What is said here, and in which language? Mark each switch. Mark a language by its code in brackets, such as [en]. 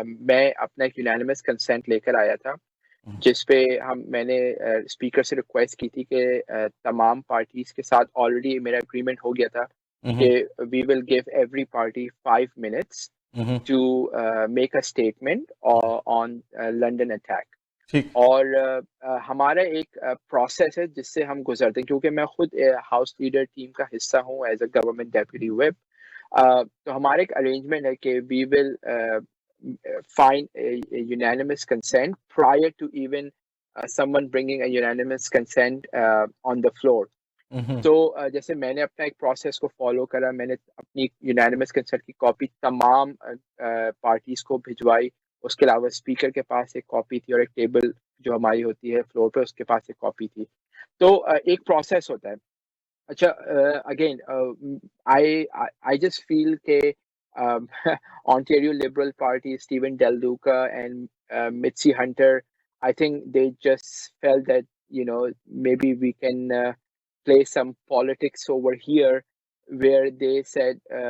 [hi] मैं अपना एक यूनानिमस कंसेंट लेकर आया था, जिस पे मैंने स्पीकर से रिक्वेस्ट की थी कि तमाम पार्टीज के साथ ऑलरेडी मेरा एग्रीमेंट हो गया था कि [en] We will give every party 5 minutes to make a statement on London attack. [hi] ठीक। और हमारा एक प्रोसेस है जिससे हम गुजरते हैं, क्योंकि मैं खुद हाउस लीडर टीम का हिस्सा हूँ [en] As a government deputy whip. [hi] तो हमारा एक अरेंजमेंट है कि [en] We will find a unanimous consent prior to even someone bringing a unanimous consent on the floor. [hi] तो जैसे मैंने अपना एक प्रोसेस को फॉलो करा, मैंने अपनी यूनानिमस कंसेंट की कॉपी तमाम पार्टीज को भिजवाई। उसके अलावा स्पीकर के पास एक कॉपी थी, और एक टेबल जो हमारी होती है फ्लोर पे उसके पास एक कॉपी थी। तो एक प्रोसेस होता है। [en] अच्छा, again I just feel के Ontario Liberal Party, Stephen Del Duca and Mitzie Hunter, I think they just felt that, maybe we can play some politics over here, where they said,